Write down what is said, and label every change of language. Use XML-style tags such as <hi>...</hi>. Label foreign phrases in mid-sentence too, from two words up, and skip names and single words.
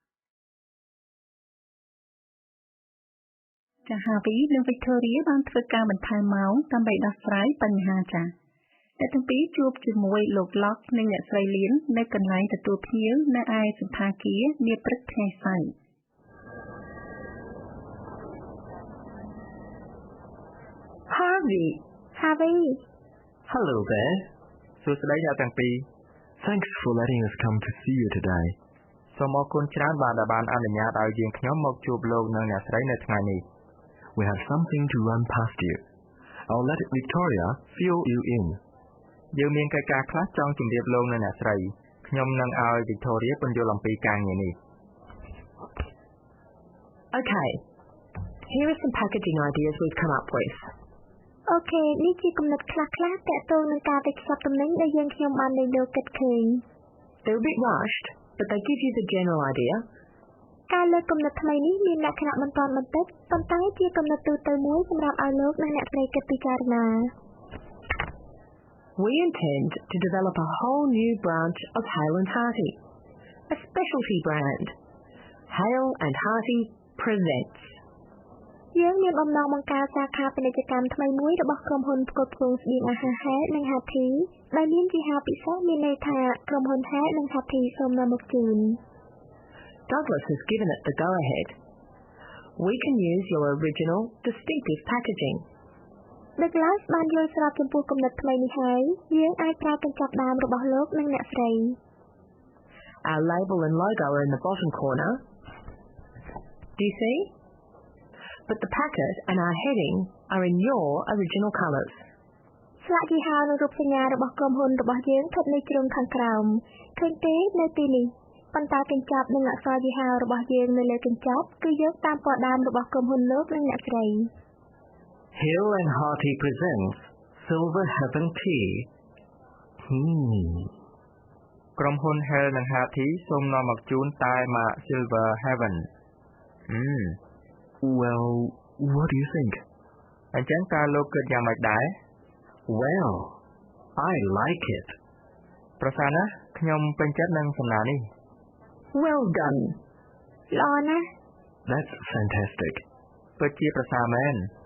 <km>ចា Harvey និង Victoria បានធ្វើការបន្ថែមម៉ោងដើម្បីដោះស្រាយបញ្ហាចាអ្នកទាំងពីរជួបជាមួយលោក Locke និងអ្នកស្រី Lynn នៅកន្លែងទទួលភ្ញៀវនៅឯសណ្ឋាគារនាព្រឹកថ្ងៃសៅរ៍</km> <en>Harvey. Hello there.</en> <km>សួស្តីអ្នកទាំងពីរ</km> <en>Thanks for letting us come to see you today.</en> <km>សូមអរគុណច្រើនបាទដែលបានអនុញ្ញាតឲ្យយើងខ្ញុំមកជួបលោកនិងអ្នកស្រីនៅថ្ងៃនេះ</km> <en>We have something to run past you. I'll let Victoria fill you in.</en> <km>យើងមានកិច្ចការខ្លះចង់ជម្រាបលោកនិងអ្នកស្រីខ្ញុំនឹងឲ្យ Victoria ពន្យល់អំពីការងារនេះ</km> <en>Okay. Here are some packaging ideas we've come up with.</en> <km>អូខេនេះជាគំនិតខ្លះៗទាក់ទងនឹងការវេចខ្ចប់ទំនិញដែលយើងខ្ញុំបានលើកយកគិតឃើញ</km> <en>They're a bit rushed, but they give you the general idea.</en> <km>ការលើកគំនិតថ្មីនេះមានលក្ខណៈបន្ទាន់បន្តិចប៉ុន្តែជាគំនិតទូទៅមួយសម្រាប់ឲ្យលោកនិងអ្នកស្រីគិតពិចារណា</km> <en>We intend to develop a whole new branch of Hale and Harty, a specialty brand. Hale and Harty presents.</en> <km>យើងមានបំណងបង្កើតសាខាពាណិជ្ជកម្មថ្មីមួយរបស់ក្រុមហ៊ុនផ្គត់ផ្គង់ស្បៀងអាហារហេតុនិងហាត់ធីដែលមានជាហៅពិសេសមានន័យថាក្រុមហ៊ុនហេតុនិងហាត់ធីសូមនាំមកជូន</km> <en>Douglas has given it the go-ahead. We can use your original, distinctive packaging.</en> <km>Douglas បានយល់ស្របចំពោះគំនិតថ្មីនេះហើយយើងអាចប្រើកញ្ចប់ដើមរបស់លោកនិងអ្នកស្រី</km> <en>Our label and logo are in the bottom corner. Do you see? But the packet and our heading are in your original colours.</en> <km>ស្លាកយីហោនិងរូបសញ្ញារបស់ក្រុមហ៊ុនរបស់យើងស្ថិតនៅជ្រុងខាងក្រោមឃើញទេនៅទីនេះប៉ុន្តែកញ្ចប់និងអក្សរយីហោរបស់យើងនៅលើកញ្ចប់គឺយកតាមពណ៌ដើមរបស់ក្រុមហ៊ុនលោកនិងអ្នកស្រី</km> <en>Hill and Hearty presents Silver Heaven Tea.</en> <km>ក្រុមហ៊ុន Hill និង Hearty សូមនាំមកជូនតែម៉ាក Silver Heaven.</km> <en>Well, what do you think?</en> <km>អញ្ចឹងតើលោកគិតយ៉ាងម៉េចដែរ</km> <en>Well, I like it.</en> <km>ប្រសើរណាស់ខ្ញុំពេញចិត្តនឹងសំណើនេះ</km> <en>Well done.</en> <km>ល្អណាស់</km> <en>That's fantastic.</en> <km>ពិតជាប្រសើរមែន</km>